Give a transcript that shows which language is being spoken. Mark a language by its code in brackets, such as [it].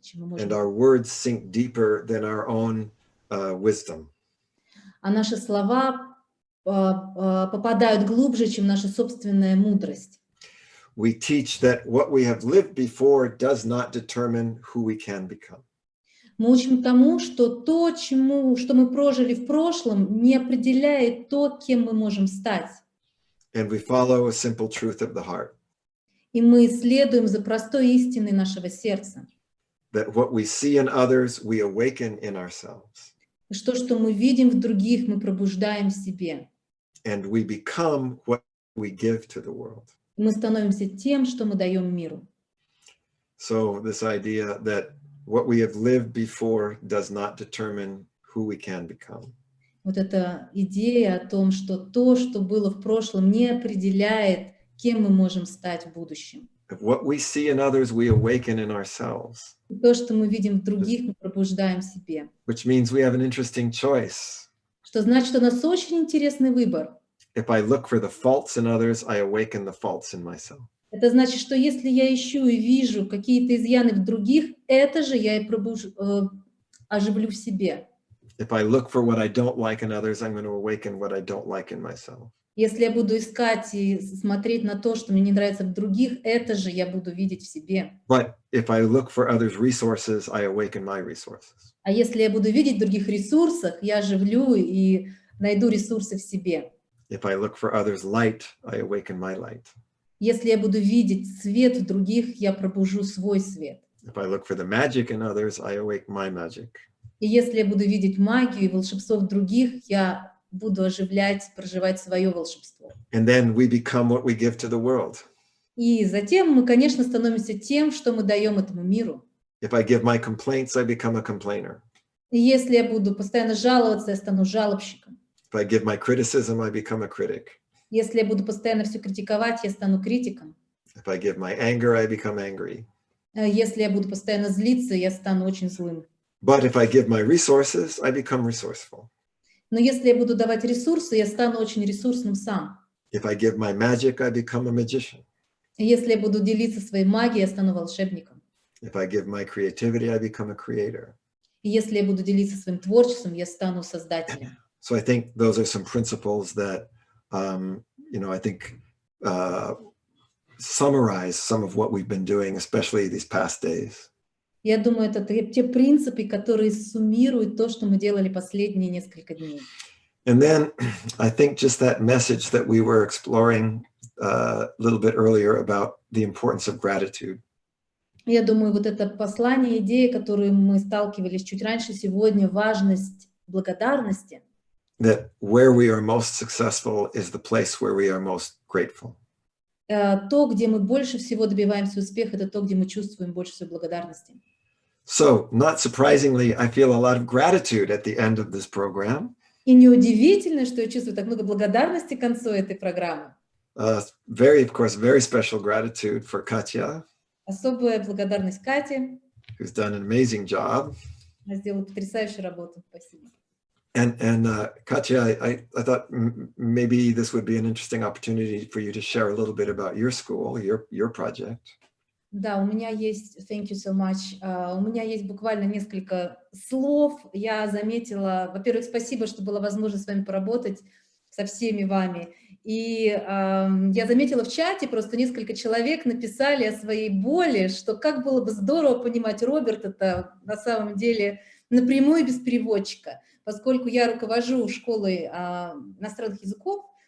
[ru] Чем мы можем... [en] And our words sink deeper than our own wisdom. [ru] А наши слова попадают глубже, чем наша собственная мудрость. [en] We teach that what we have lived before does not determine who we can become. [ru] Мы учим тому, что то, что мы прожили в прошлом, не определяет то, кем мы можем стать. [en] And we follow a simple truth of the heart. [ru] И мы следуем за простой истиной нашего сердца. [en] That what we see in others, we awaken in ourselves. [ru] Что мы видим в других, мы пробуждаем в себе. [en] And we become what we give to the world. [ru] Мы становимся тем, что мы даем миру. [en] So this idea that what we have lived before does not determine who we can become. [ru] Вот эта идея о том, что то, что было в прошлом, не определяет, кем мы можем стать в будущем. [en] What we see in others, we awaken in ourselves. [ru] То, что мы видим в других, мы пробуждаем в себе. [en] Which means we have an interesting choice. [ru] Что значит, у нас очень интересный выбор. [en] If I look for the faults in others, I awaken the faults in myself. [ru] Это значит, что если я ищу и вижу какие-то изъяны в других, это же я и оживлю в себе. [en] If I look for what I don't like in others, I'm going to awaken what I don't like in myself. [ru] Если я буду искать и смотреть на то, что мне не нравится в других, это же я буду видеть в себе. [en] But if I look for others' resources, I awaken my resources. [ru] А если я буду видеть в других ресурсах, я оживлю и найду ресурсы в себе. [en] If I look for others' light, I awaken my light. [ru] Если я буду видеть свет в других, я пробужу свой свет. [en] If I look for the magic in others, I awake my magic. [ru] И если я буду видеть магию и волшебство в других, я буду оживлять, проживать свое волшебство. [en] And then we become what we give to the world. [ru] И затем мы, конечно, становимся тем, что мы даем этому миру. [en] If I give my complaints, I become a complainer. [ru] И если я буду постоянно жаловаться, я стану жалобщиком. [en] If I give my criticism, I become a critic. [ru] Если я буду постоянно все критиковать, я стану критиком. [en] If I give my anger, I become angry. [ru] Если я буду постоянно злиться, я стану очень злым. [en] But if I give my resources, I become resourceful. [ru] Но если я буду давать ресурсы, я стану очень ресурсным сам. [en] If I give my magic, I become a magician. [ru] Если я буду делиться своей магией, я стану волшебником. [en] If I give my creativity, I become a creator. [ru] И если я буду делиться своим творчеством, я стану создателем. [en] So I think those are some principles that, I think summarize some of what we've been doing, especially these past days. [ru] Я думаю, это те принципы, которые суммируют то, что мы делали последние несколько дней. [en] And then I think just that message that we were exploring a little bit earlier about the importance of gratitude. [ru] Я думаю, вот это послание, идея, которую мы сталкивались чуть раньше сегодня, важность благодарности. [en] That where we are most successful is the place where we are most grateful. [ru] То, где мы больше всего добиваемся успеха, это то, где мы чувствуем больше всего благодарности. [en] So, not surprisingly, I feel a lot of gratitude at the end of this program. [ru] И неудивительно, что я чувствую так много благодарности к концу этой программы. [en] Of course, very special gratitude for Katya. [ru] Особая благодарность Кате. [en] Who's done an amazing job. [ru] Она сделала потрясающую работу. Спасибо. [en] And Katya, I thought maybe this would be an interesting opportunity for you to share a little bit about your school, your project. [ru] Да, у меня есть, [en] thank you so much, [ru] у меня есть буквально несколько слов. Я заметила, во-первых, спасибо, что была возможность с вами поработать, со всеми вами. И я заметила в чате, просто несколько человек написали о своей боли, что как было бы здорово понимать Роберта на самом деле напрямую без переводчика, поскольку я руковожу школой иностранных языков.